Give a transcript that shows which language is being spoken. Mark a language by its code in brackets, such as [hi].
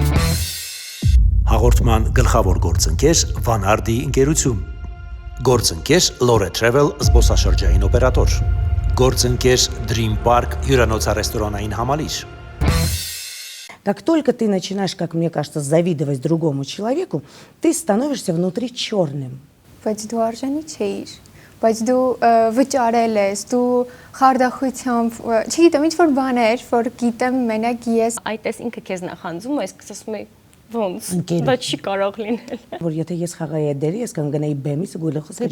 [hy] գլխավոր գործընկեր Վանարդի ընկերություն, գործընկեր Lore Travel զբոսաշրջային օպերատոր, գործընկեր Dream Park հյուրանոցա-ռեստորանային համալիր։ [ru] Как только ты начинаешь, как мне кажется, завидовать другому человеку, ты становишься внутри черным. [hy] Բայց դու արժանի չէիր, բայց դու վճարել ես, դու խարդախությամբ, չգիտեմ, ինչ-որ բան էր, որ գիտեմ մենակ ես։ Այդ էս ինքը քեզ նախանձում է, իսկ ասում է ոնց, դա չի կարող լինել։ Որ եթե ես խաղայի դերի, ես կանգնեի բեմից ու գլուխս